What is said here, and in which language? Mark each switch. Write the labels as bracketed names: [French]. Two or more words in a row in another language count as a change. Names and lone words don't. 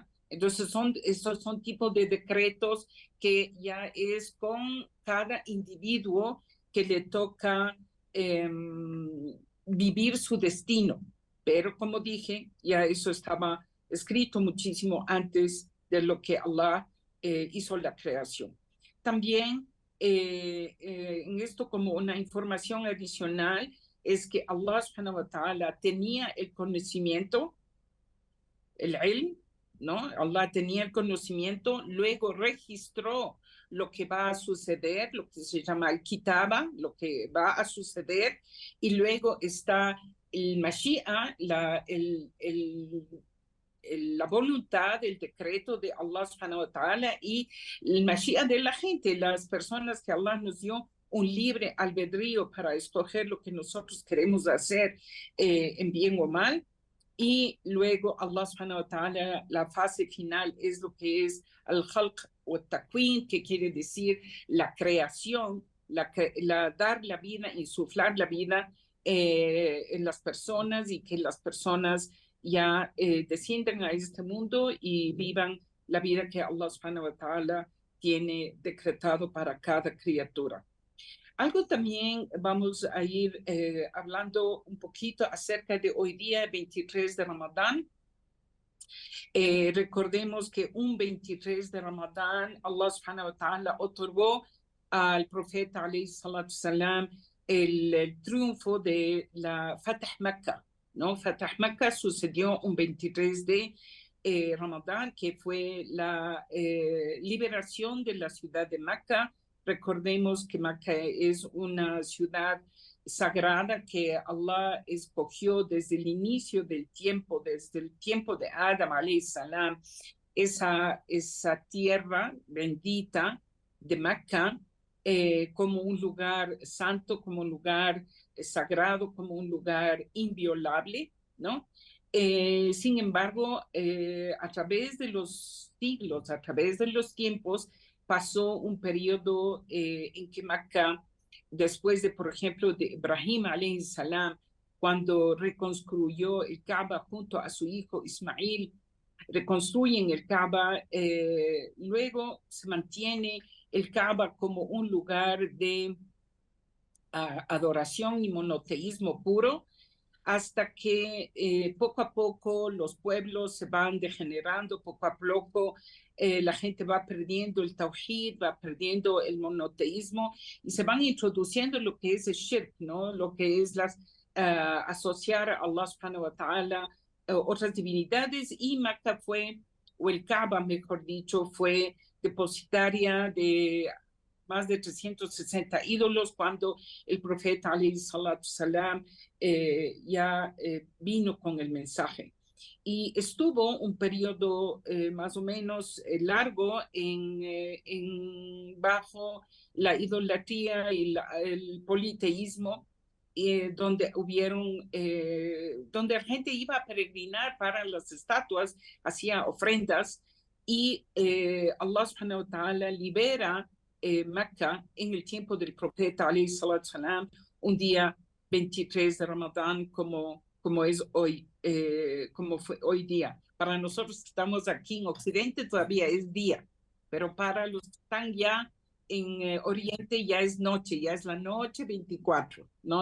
[Spanish] Entonces estos son tipos de decretos que ya es con cada individuo que le toca vivir su destino. Pero como dije, ya eso estaba escrito muchísimo antes de lo que Allah hizo la creación. También en esto como una información adicional, es que [Arabic] الله سبحانه وتعالى [Spanish] tenía el conocimiento, el ilm, ¿no? Allah tenía el conocimiento, luego registró lo que va a suceder, lo que se llama el kitaba, lo que va a suceder, y luego está el Mashi'a, la voluntad, el decreto de [Arabic] الله سبحانه وتعالى [Spanish] y el Mashi'a de la gente, las personas que Allah nos dio un libre albedrío para escoger lo que nosotros queremos hacer en bien o mal. Y luego [Arabic] الله سبحانه وتعالى, [Spanish] la fase final es lo que es al-khalq o takwin, que quiere decir la creación, dar la vida, insuflar la vida en las personas y que las personas ya desciendan a este mundo y vivan la vida que [Arabic] الله سبحانه وتعالى [Spanish] tiene decretado para cada criatura. Algo también vamos a ir hablando un poquito acerca de hoy día, 23 de Ramadán. Recordemos que un 23 de Ramadán, [Arabic] الله سبحانه وتعالى [Spanish] otorgó al profeta [Arabic] عليه الصلاة والسلام [Spanish] el triunfo de la [Arabic] فتح مكة, [Spanish] ¿no? [Arabic] فتح مكة [Spanish] sucedió un 23 de Ramadán, que fue la liberación de la ciudad de Meca. Recordemos que Meca es una ciudad sagrada que Allah escogió desde el inicio del tiempo, desde el tiempo de Adam [Arabic] عليه السلام, [Spanish] esa tierra bendita de Meca como un lugar santo, como un lugar sagrado, como un lugar inviolable, ¿no? Sin embargo, a través de los siglos, a través de los tiempos, pasó un periodo en que Meca, después de, por ejemplo, de Ibrahim [Arabic] عليه السلام, [Spanish] cuando reconstruyó el Kaaba junto a su hijo Ismail, reconstruyen el Kaaba, luego se mantiene el Kaaba como un lugar de adoración y monoteísmo puro, hasta que poco a poco los pueblos se van degenerando, poco a poco la gente va perdiendo el tawhid, va perdiendo el monoteísmo y se van introduciendo lo que es el shirk, ¿no? Lo que es asociar a [Arabic] الله سبحانه وتعالى [Spanish] otras divinidades, y Meca fue, o el Kaaba mejor dicho, fue depositaria de más de 360 ídolos cuando el profeta [Arabic] عليه الصلاة والسلام [Spanish] ya vino con el mensaje. Y estuvo un periodo más o menos largo bajo la idolatría y el politeísmo, donde donde la gente iba a peregrinar para las estatuas, hacía ofrendas, y [Arabic] الله سبحانه وتعالى [Spanish] libera Meca en el tiempo del profeta [Arabic] عليه الصلاة والسلام, [Spanish] un día 23 de Ramadán, como es hoy, como fue hoy día. Para nosotros que estamos aquí en Occidente todavía es día, pero para los que están ya en Oriente ya es noche, ya es la noche 24, ¿no?